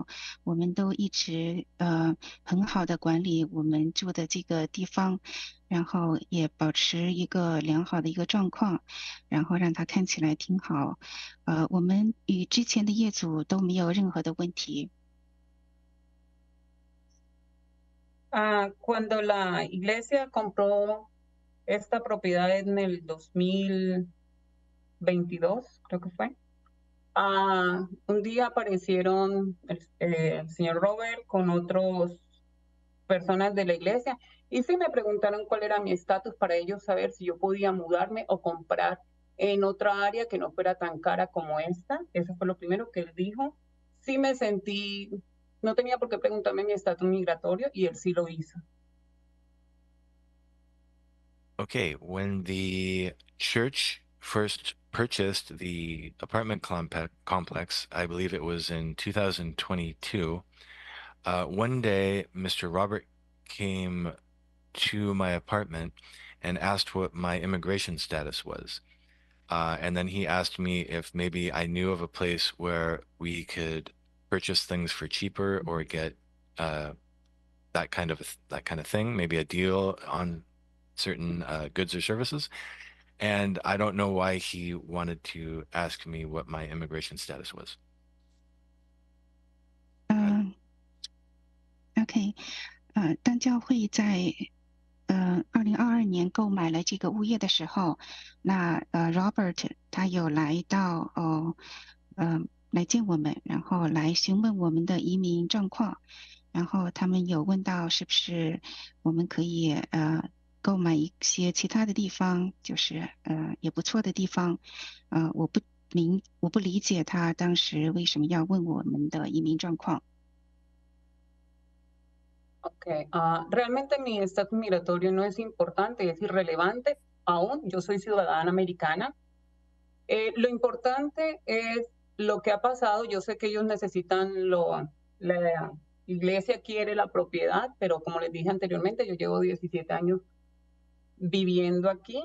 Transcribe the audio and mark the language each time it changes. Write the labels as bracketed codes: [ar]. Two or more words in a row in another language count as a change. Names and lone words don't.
[zh] 我们都一直很好的管理我们住的这个地方，然后也保持一个良好的一个状况，然后让它看起来挺好。我们与之前的业主都没有任何的问题。 [es] Cuando la iglesia compró esta propiedad en el 2022, creo que fue, un día aparecieron el señor Robert con otras personas de la iglesia y sí me preguntaron cuál era mi estatus para ellos saber si yo podía mudarme o comprar en otra área que no fuera tan cara como esta. Eso fue lo primero que él dijo. Sí me sentí, no tenía por qué preguntarme mi estatus migratorio y él sí lo hizo. [en] Okay, when the church first purchased the apartment complex, I believe it was in 2022, one day Mr. Robert came to my apartment and asked what my immigration status was. And then he asked me if maybe I knew of a place where we could purchase things for cheaper or get that kind of thing, maybe a deal on certain goods or services. And I don't know why he wanted to ask me what my immigration status was. [zh] OK，当教会在2022年购买了这个物业的时候，那Robert 他有来到来见我们，然后来询问我们的移民状况，然后他们有问到是不是我们可以购买一些其他的地方，就是也不错的地方，我不理解他当时为什么要问我们的移民状况。 [es] Ok, realmente mi estatus migratorio no es importante, es irrelevante. Aún yo soy ciudadana americana. Lo importante es lo que ha pasado. Yo sé que ellos necesitan la iglesia quiere la propiedad, pero como les dije anteriormente, yo llevo 17 años viviendo aquí.